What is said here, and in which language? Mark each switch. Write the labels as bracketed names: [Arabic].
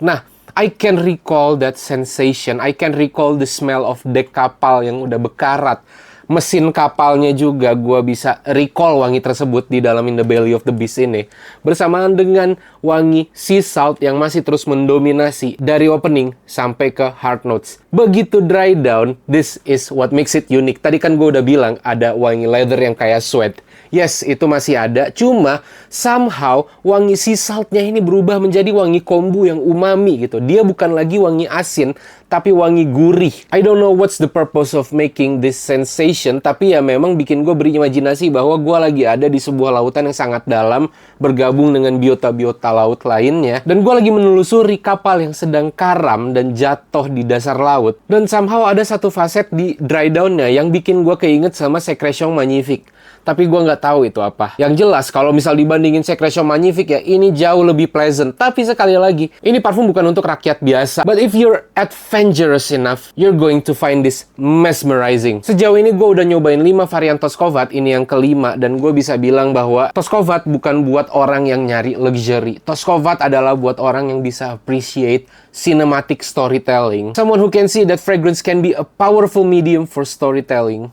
[English] Nah, I can recall that sensation. I can recall the smell of [Indonesian] dek kapal yang udah bekarat. Mesin kapalnya juga gue bisa recall wangi tersebut di dalam In the Belly of the Beast ini. Bersamaan dengan wangi sea salt yang masih terus mendominasi dari opening sampai ke hard notes. [English] Begitu dry down, this is what makes it unique. [Indonesian] Tadi kan gue udah bilang ada wangi leather yang kayak suede. Yes, itu masih ada. Cuma somehow wangi sea saltnya ini berubah menjadi wangi kombu yang umami gitu. Dia bukan lagi wangi asin, tapi wangi gurih. [English] I don't know what's the purpose of making this sensation, [Indonesian] tapi ya memang bikin gue berimajinasi bahwa gue lagi ada di sebuah lautan yang sangat dalam, bergabung dengan biota-biota laut lainnya. Dan gue lagi menelusuri kapal yang sedang karam dan jatuh di dasar laut. Dan somehow ada satu faset di dry down-nya yang bikin gue keinget sama Secretion Magnifique. Tapi gue nggak tahu itu apa. Yang jelas, kalau misal dibandingin Secretion Magnifique ya, ini jauh lebih pleasant. Tapi sekali lagi, ini parfum bukan untuk rakyat biasa. [English] But if you're adventurous enough, you're going to find this mesmerizing. [Indonesian] Sejauh ini gue udah nyobain 5 varian Toskovat, ini yang kelima. Dan gue bisa bilang bahwa Toskovat bukan buat orang yang nyari luxury. Toskovat adalah buat orang yang bisa [English] appreciate cinematic storytelling. Someone who can see that fragrance can be a powerful medium for storytelling.